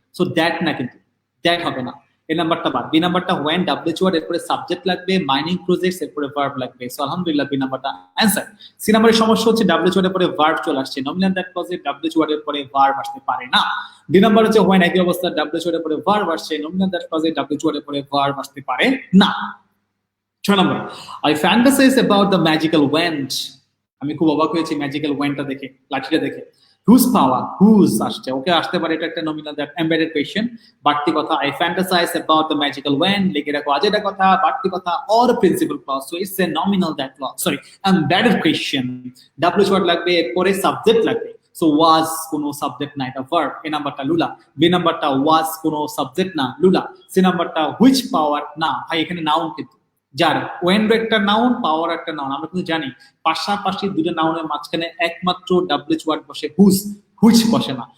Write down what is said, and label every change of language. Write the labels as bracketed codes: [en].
[bn] So that না, কিন্তু that হবে না। এই নাম্বারটা বাদ। বি নাম্বারটা when WH ওয়ার্ড, এরপরে সাবজেক্ট লাগবে, মাইনিং প্রজেক্টস, এরপরে ভার্ব লাগবে। সো আলহামদুলিল্লাহ বি নাম্বারটা অ্যানসার। সি নাম্বারের সমস্যা হচ্ছে WH ওয়ার্ডের পরে ভার্ব চলে আসছে, নমিনাল দ্যাট ক্লজে WH ওয়ার্ডের পরে ভার্ব আসতে পারে না। ডি নাম্বার হচ্ছে when একই অবস্থা WH ওয়ার্ডের পরে ভার্ব আসছে, নমিনাল দ্যাট ক্লজে WH ওয়ার্ডের পরে ভার্ব আসতে পারে না। 6 নম্বর, [en] I fantasize about the magical wand. [bn] আমি খুব অবাক হয়েছি ম্যাজিক্যাল ওয়ান্ডটা দেখে, লাঠিটা দেখে। [en] whose power, [bn] whose আসছে, ওকে আসতে পারে, এটা একটা নমিনাল দ্যাট এমবেডেড কোয়েশ্চেন। বাড়তি কথা [en] I fantasize about the magical wand, [bn] লিখে রাখো আজের কথা, বাড়তি কথা [en] or principal clause. So it's a nominal that clause, sorry, embedded question. [bn] WH word লাগবে, এরপরে সাবজেক্ট লাগবে। সো ওয়াজ কোনো সাবজেক্ট না, এটা ভার্ব। এ নাম্বারটা লুলা। বি নাম্বারটা ওয়াজ কোনো সাবজেক্ট না, লুলা। সি নাম্বারটা হুইচ পাওয়ার না, ভাই এখানে নাউন কিন্তু। যার ওয়েন্ড একটা নাউন, পাওয়ার একটা নাউন। আমরা কিন্তু জানি পাশাপাশি দুটো নাউনের মাঝখানে একমাত্র WH ওয়ার্ড বসে, হুইচ বসে না।